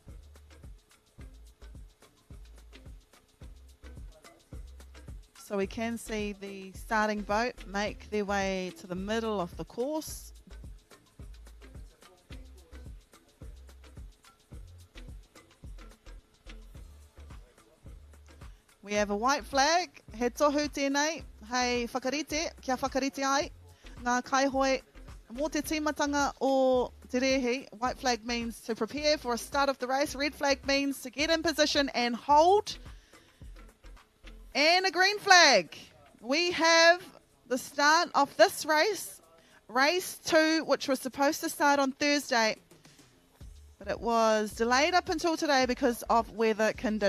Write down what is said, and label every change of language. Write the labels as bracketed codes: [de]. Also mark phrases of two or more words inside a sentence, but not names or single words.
[en] So we can see the starting boat make their way to the middle of the course. We have a white flag. [mi] He tohu tēnei, hei whakarite, kia whakarite ai. Ngā kaihoi mō te tīmatanga o te rehi. [en] White flag means to prepare for a start of the race. Red flag means to get in position and hold. And a green flag. We have the start of this race, race 2, which was supposed to start on Thursday, but it was delayed up until today because of weather conditions.